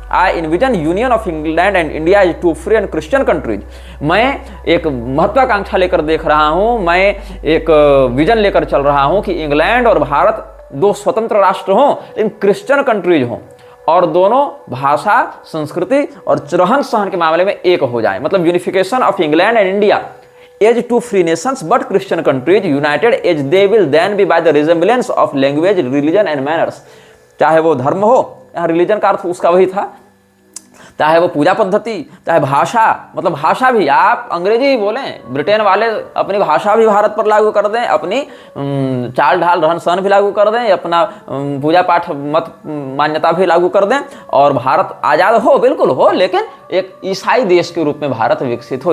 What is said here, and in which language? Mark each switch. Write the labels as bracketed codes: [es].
[en] I envision union of England and India is two free and Christian countries. [hi] मैं एक महत्वाकांक्षा लेकर देख रहा हूँ, मैं एक विजन लेकर चल रहा हूँ कि इंग्लैंड और भारत दो स्वतंत्र राष्ट्र हों, लेकिन क्रिश्चियन कंट्रीज हों और दोनों भाषा, संस्कृति और रहन सहन के मामले में एक हो जाए। [en] मतलब unification of England and India as two free nations but Christian countries united as they will then be by the resemblance of language, religion and manners। [hi] चाहे वो धर्म हो, यहाँ रिलीजन का अर्थ उसका वही था, चाहे वो पूजा पद्धति, चाहे भाषा, मतलब भाषा भी आप अंग्रेजी ही बोलें, ब्रिटेन वाले अपनी भाषा भी भारत पर लागू कर दें, अपनी चाल ढाल रहन सहन भी लागू कर दें, अपना पूजा पाठ मत मान्यता भी लागू कर दें और भारत आज़ाद हो, बिल्कुल हो, लेकिन एक ईसाई देश के रूप में भारत विकसित हो।